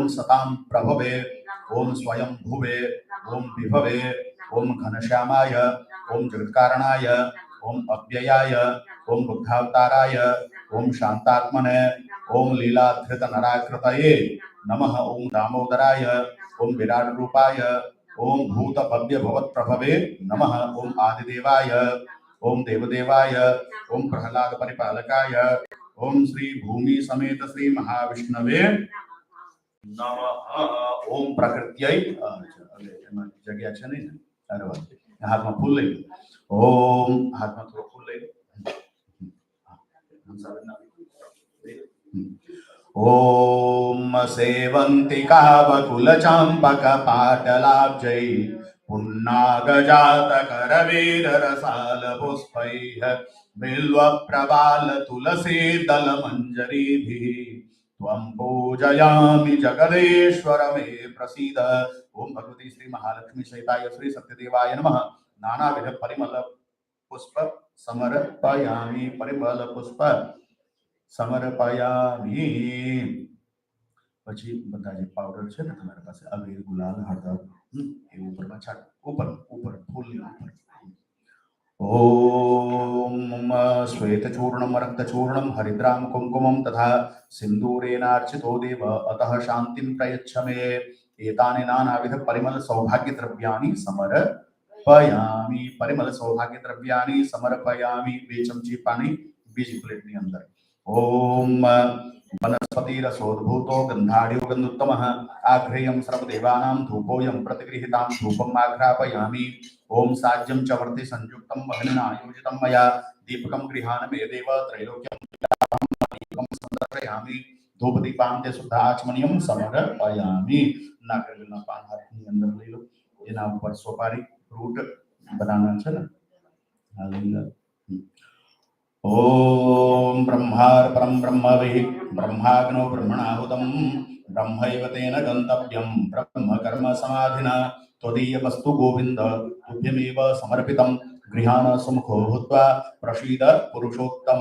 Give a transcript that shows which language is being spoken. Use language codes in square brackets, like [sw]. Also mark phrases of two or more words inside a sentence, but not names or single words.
[sa] सतां प्रभवे, ओम स्वयं भुवे, ओम विभवे, ओम घनश्यामाय, ओम जगत्कारणाय, ओम अव्ययाय, ओम बुद्धावताराय, ओम शांतात्मने, ओम लीलाधृत नराकृतये नमः, ओम दामोदराय, ओम विराट रूपाय, ओम भूत भव्य भवत प्रभवे नमः, ओम आदिदेवाय, ओम देवदेवाय, ओम प्रहलाद परिपालकाय, ओम श्री भूमि समेत श्री महाविष्णवे नमः, ओम प्रकृत्यै [gu] जग्या છે નહીં ને અરે વાહ હાથમાં ફૂલ લઈ લો ઓમ હાથમાં થોડું ફૂલ લઈ લો [sa] ओम सेवंतिका बकुल चांपक पाटलाब्जै पुन्नागजात करवीर रसाल पुष्पैः बिल्व प्रबाल तुलसी दल मंजरीभिः त्वं पूजयामि जगदेश्वर मे प्रसीद। ओम भगवती श्री महालक्ष्मी सहिताय श्री सत्यदेवाय नमः। नानाविध परिमल पुष्प समर्पयामि, परिमल पुष्प समर्पयामि। [gu] પછી બધા જે પાવડર છે ને તમારી પાસે અબીર ગુલાલ હળદર એ ઉપરમાં છાંટ, ઉપર ઉપર ફૂલની ઉપર। [sa] ओम श्वेतचूर्णम रक्तचूर्णम हरिद्राम कुंकुमम तथा सिंदूरेणार्चितो देव अतः शांतिं प्रयच्छ मे। एतानि नानाविध परिमल सौभाग्य द्रव्याणि समर्पयामि, परिमल सौभाग्य द्रव्याणि समर्पयामि। [gu] બે ચમચી પાણી બીજી પ્લેટની અંદર। [sa] ओम वनस्पतिरसोद्भूतो गंधाढ्यो गन्धोत्तमः आघ्रेयं सर्वदेवानां धूपोऽयं प्रतिगृहीतां धूपम् आघ्रापयामि। ओम साज्यं च वर्ति संयुक्तं वह्निना आयोजितं मया दीपकं गृहाण मे देव त्रैलोक्यं दीपकं संदर्शयामि। धूपदीपान्ते शुद्धाचमनीयं समर्पयामि। [gu] नागरवेलના પાન હાથની અંદર લઈ લો, એના ઉપર સોપારી [en] fruit banana [gu] છે ને આ લઈ લો। [sa] ओम ब्रह्मार्पणं ब्रह्मविः ब्रह्माग्नो ब्रह्मणाहुतं ब्रह्मैव तेन गन्तव्यं ब्रह्म कर्म समाधिना त्वदीयवस्तु गोविन्द तुभ्यमेव समर्पितं गृहाण सुमुखो भूत्वा प्रसीद पुरुषोत्तम।